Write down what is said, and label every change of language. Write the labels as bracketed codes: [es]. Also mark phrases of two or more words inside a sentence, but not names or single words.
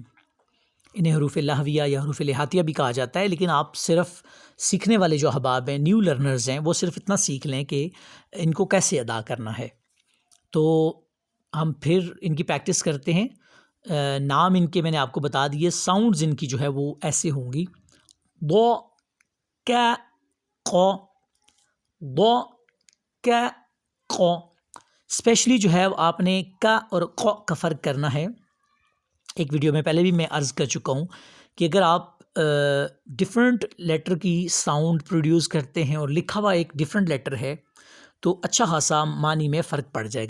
[ur] انہیں حروف لہویہ یا حروف لہاتیہ بھی کہا جاتا ہے، لیکن آپ صرف سیکھنے والے جو احباب ہیں، [en] new learners [ur] ہیں، وہ صرف اتنا سیکھ لیں کہ ان کو کیسے ادا کرنا ہے۔ تو ہم پھر ان کی پریکٹس کرتے ہیں۔ نام ان کے میں نے آپ کو بتا دیے۔ ساؤنڈز ان کی جو ہے وہ ایسے ہوں گی: ض، ک، ق، ض، ک، ق۔ اسپیشلی جو ہے آپ نے ک اور ق کا فرق کرنا ہے۔ ایک ویڈیو میں پہلے بھی میں عرض کر چکا ہوں کہ اگر آپ [en] different letter [ur] کی [en] sound produce [ur] کرتے ہیں اور لکھا ہوا ایک [en] different letter [ur] ہے تو اچھا خاصا معنی میں فرق پڑ جائے گا۔